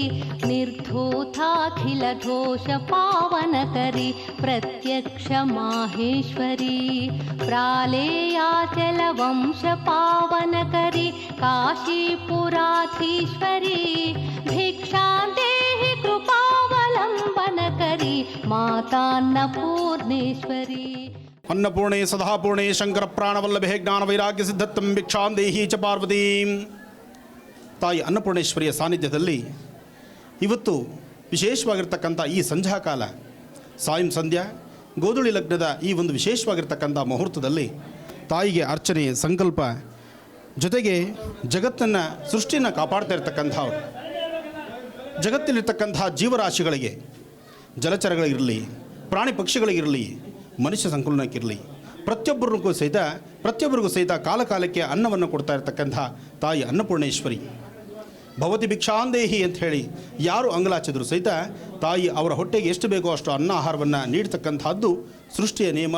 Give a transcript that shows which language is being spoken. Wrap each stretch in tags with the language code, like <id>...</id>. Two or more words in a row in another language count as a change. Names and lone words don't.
<sa>ನಿರ್ಧೂತಾಖಿಲ ದೋಷ ಪಾವನಕರಿ ಪ್ರತ್ಯಕ್ಷ ಮಾಹೇಶ್ವರಿ ಪ್ರಾಲೇಯಾಚಲ ವಂಶ ಪಾವನಕರಿ ಕಾಶೀಪುರಾಧೀಶ್ವರಿ ಭಿಕ್ಷಾಂದೇಹಿ ಕೃಪಾವಲಂಬನಕರಿ ಮಾತಾನ್ನಪೂರ್ಣೇಶ್ವರಿ. ಅನ್ನಪೂರ್ಣೆ ಸದಾಪೂರ್ಣೆ ಶಂಕರ ಪ್ರಾಣವಲ್ಲಭೆ ಜ್ಞಾನ ವೈರಾಗ್ಯ ಸಿದ್ಧತ್ತಂ ಭಿಕ್ಷಾಂ ದೇಹಿ ಚ ಪಾರ್ವತೀಂ.</sa> <kn>ತಾಯಿ ಅನ್ನಪೂರ್ಣೇಶ್ವರಿಯ ಸಾನ್ನಿಧ್ಯದಲ್ಲಿ ಇವತ್ತು ವಿಶೇಷವಾಗಿರ್ತಕ್ಕಂಥ ಈ ಸಂಧ್ಯಾಕಾಲ ಸಾಯಂ ಸಂಧ್ಯಾ ಗೋಧುಳಿ ಲಗ್ನದ ಈ ಒಂದು ವಿಶೇಷವಾಗಿರ್ತಕ್ಕಂಥ ಮುಹೂರ್ತದಲ್ಲಿ ತಾಯಿಗೆ ಅರ್ಚನೆ ಸಂಕಲ್ಪ ಜೊತೆಗೆ ಜಗತ್ತನ್ನು ಸೃಷ್ಟಿಯನ್ನು ಕಾಪಾಡ್ತಾ ಇರ್ತಕ್ಕಂಥವ್ರು ಜಗತ್ತಿಲಿರ್ತಕ್ಕಂಥ ಜೀವರಾಶಿಗಳಿಗೆ ಜಲಚರಗಳಿರಲಿ ಪ್ರಾಣಿ ಪಕ್ಷಿಗಳಿಗಿರಲಿ ಮನುಷ್ಯ ಸಂಕುಲನಕ್ಕಿರಲಿ ಪ್ರತಿಯೊಬ್ಬರಿಗೂ ಸಹಿತ ಕಾಲಕಾಲಕ್ಕೆ ಅನ್ನವನ್ನು ಕೊಡ್ತಾ ಇರತಕ್ಕಂಥ ತಾಯಿ ಅನ್ನಪೂರ್ಣೇಶ್ವರಿ</kn> <sa>ಭವತಿ ಭಿಕ್ಷಾಂದೇಹಿ</sa> <kn>ಅಂತ ಹೇಳಿ ಯಾರು ಅಂಗಲಾಚಿದ್ರು ಸಹಿತ ತಾಯಿ ಅವರ ಹೊಟ್ಟೆಗೆ ಎಷ್ಟು ಬೇಕೋ ಅಷ್ಟು ಅನ್ನ ಆಹಾರವನ್ನು ನೀಡ್ತಕ್ಕಂಥದ್ದು ಸೃಷ್ಟಿಯ ನಿಯಮ.</kn>